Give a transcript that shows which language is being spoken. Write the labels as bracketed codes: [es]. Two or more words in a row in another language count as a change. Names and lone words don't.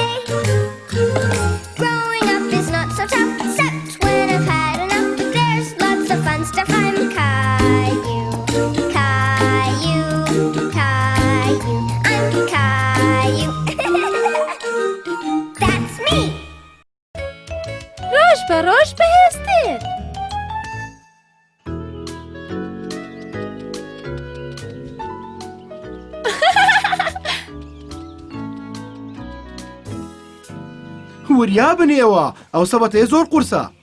[en] Growing up is not so tough, except when I've had enough. There's lots of fun stuff. I'm Caillou, Caillou, Caillou. I'm Caillou. That's me. [ckb] ڕۆژ بە ڕۆژ بەهێزتر. وریا بنێوە ئەو سەبەتەیە زۆر قورسە.